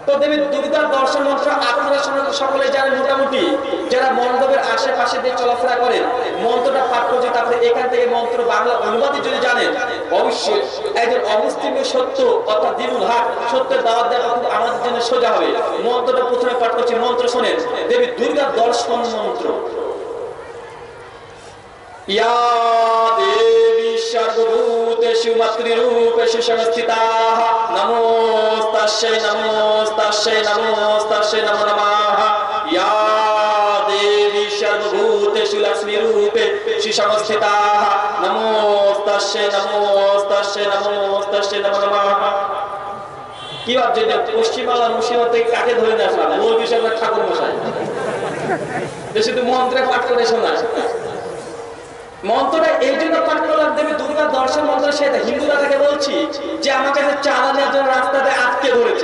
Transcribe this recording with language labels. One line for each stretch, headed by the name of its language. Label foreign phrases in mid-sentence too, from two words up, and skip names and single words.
Bangla: তো দেবী দুর্গার দর্শন মন্ত্র আপনারা সকলে জানেন মোটামুটি, যারা মণ্ডপের আশেপাশে দিয়ে চলাফেরা করেন মন্ত্রটা পাঠ করছে, তারপরে এখান থেকে মন্ত্র বাংলা অনুবাদে যদি জানেন অবশ্যই একজন অমুসলিম সত্য অর্থাৎ
Arabic: دين الحق
Bangla: সত্যের দাওয়াত দেওয়া খুব আমাদের জন্য সোজা হবে। মন্ত্রটা প্রথমে পাঠ করছি, মন্ত্র শোনেন, দেবী দুর্গার দর্শন মন্ত্র।
Sanskrit: या देवी सर्वभूतेषु मातृरूपेषु संस्थिताः नमोस्तस्यै नमोस्तस्यै नमोस्तस्यै नमो नमः। या देवी सर्वभूतेषु लक्ष्मीरूपेषु संस्थिताः नमोस्तस्यै नमोस्तस्यै नमोस्तस्यै नमो नमः।
Bangla: কি ভাবছেন যে পশ্চিমবাংলা মুর্শিদাবাদ থেকে কাকে ধরে নিয়ে আসলাম? ওই বিষয়ে ঠাকুর মশাই বেশি তো মন্ত্রে পাঠ করে শোনা। মন্ত্রটা এই জন্য পাঠ করলাম, দেবী দুর্গার দর্শন মন্ত্র। সেটা হিন্দুরা তাকে বলছি যে আমার কাছে চাঁদা নেওয়ার জন্য রাস্তাতে আটকে ধরেছে।